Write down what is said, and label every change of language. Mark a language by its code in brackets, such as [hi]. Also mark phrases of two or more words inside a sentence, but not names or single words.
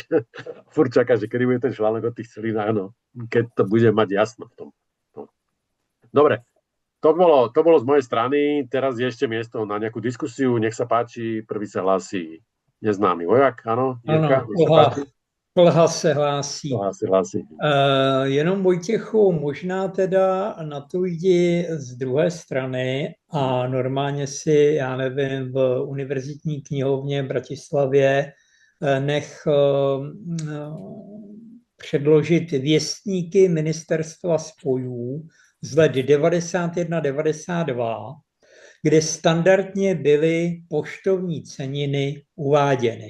[sk] Furt čaká, že kedy bude ten článok o tých celinách, no, keď to bude mať jasno v tom. No. Dobre. To bolo z mojej strany. Teraz je ešte miesto na nejakú diskusiu. Nech sa páči, prvý sa hlási Neznámy vojak, áno. Jirka, [cs] Ano, [sk] nech sa páči. [cs] Plha se hlásí. [sk] Plha si hlási. [cs] Jenom Vojtěchu, možná teda na to jdi z druhé strany a normálně si, já nevím, v univerzitní knihovně v Bratislavě nech předložit věstníky ministerstva spojů z let 91-92, kde standardně byly poštovní ceniny uváděny.